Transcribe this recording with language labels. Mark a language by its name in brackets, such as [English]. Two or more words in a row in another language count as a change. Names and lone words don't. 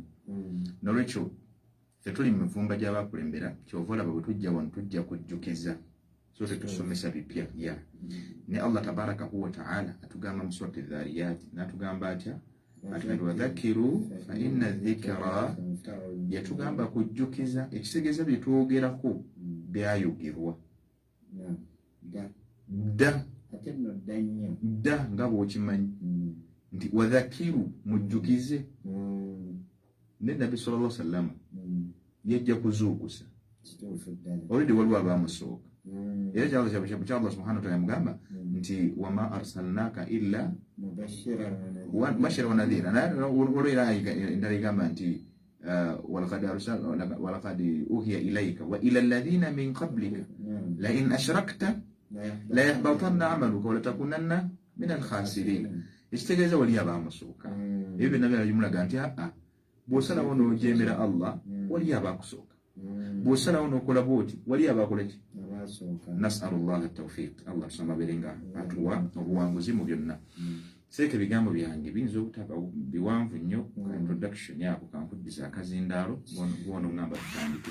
[Ganda] N'olwekyo ffe tuli mu mivumba gy'abaakulembera kyova olaba bwe tujja wano tujja kujjukiza so tetusomesa bipya ya ne Allah [Arabic] تبارك وتعالى [Ganda] atugamba mu surati Dhariyat n'atugamba atya atugamba [Arabic] وذكر فإن الذكرى, [Ganda] yatugamba kujjukiza ekitegeeza bye twogerako byayogerwa dda nga bw'okimanyi nti wadhakiru mujjukize. Ne Nabbi [Arabic] صلى الله عليه وسلم [Ganda] yajja kuzuukusa already waliwo abaamusooka era kyalo kya Allah [Arabic] سبحانه وتعالى [Ganda] yamugamba nti [Arabic] وما أرسلناك إلا مبشرا ونذيرا. Olwo era endala igamba nti ولقد أوحي إليك وإلى الذين من قبلك لئن أشركت ليحبطن عملك ولتكونن من الخاسرين. [Ganda] Ekitegeeza wali abaamusooka ebyo byonna byamulaga nti bw'osalawo n'ojeemera Allah wali abaakusooka, bw'osalawo n'okola bw'oti wali abaakola ki. [Arabic] نسأل الله التوفيق. [Ganda] Allah tusaba berenga atuwa obuwanguzi mu byonna. Seeka ebigambo byange biyinza obutaba biwanvu nnyo ka introduction yako kankuddiza akazindaalo gwono ngamba tutandike.